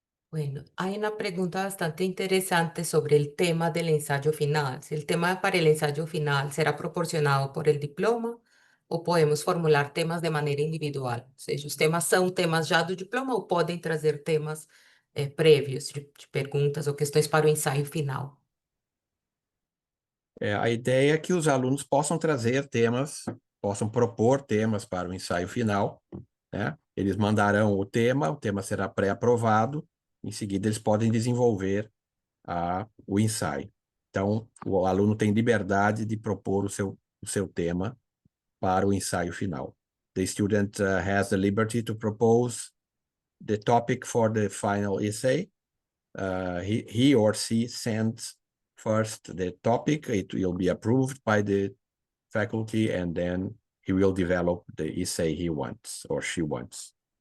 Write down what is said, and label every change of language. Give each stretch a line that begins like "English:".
Spanish: Bueno, hay una pregunta bastante interesante sobre el tema del ensayo final. Si el tema para el ensayo final será proporcionado por el diploma
Portuguese: ou podemos formular temas de maneira individual. Ou seja, os temas são temas já do diploma ou podem trazer temas prévios de perguntas ou questões para o ensaio final. A ideia é que os alunos possam trazer temas, possam propor temas para o ensaio final, né? Eles mandarão o tema será pré-aprovado, em seguida eles podem desenvolver o ensaio. Então, o aluno tem liberdade de propor o seu tema para o ensaio final.
English: The student has the liberty to propose the topic for the final essay. He or she sends first the topic, it will be approved by the faculty, and then he will develop the essay he wants or she wants.